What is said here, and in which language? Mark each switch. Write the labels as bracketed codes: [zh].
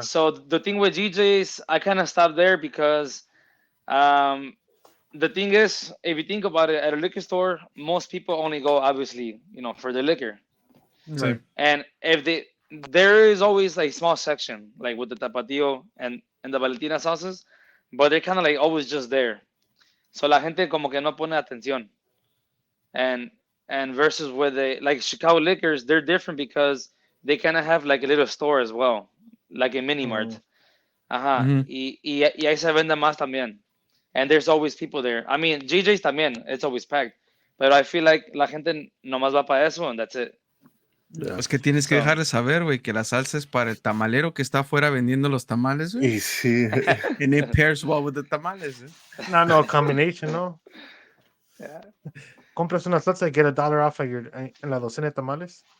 [en] so the thing with GJ's, I kind of stopped there because um, the thing is, if you think about it, at a liquor store, most people only go obviously, for the liquor. Right. And if there is always like small section like with the tapatio and the Valentina sauces, but they're kind of like always just there. [es] So la gente como que no pone atención. [en] And versus where they like Chicago Liquors, they're different because they kind of have like a little store as well, like a mini mart. [es] Ajá. [en] Mm-hmm. [es] Y ahí se vende más también. [en] And there's always people there. I mean, GJ's también, it's always packed. But I feel like [es] la gente nomás va para eso [en] and that's it. Yeah. [es] Es que tienes que [en] So, [es] dejar de saber, güey, que la salsa es para el tamalero que está afuera vendiendo los tamales, güey. Y sí. [en] And it pairs well with the tamales, eh? No, combination, no. yeah, [es] Compras una salsa y [en] get $1 off [es] en la docena de tamales.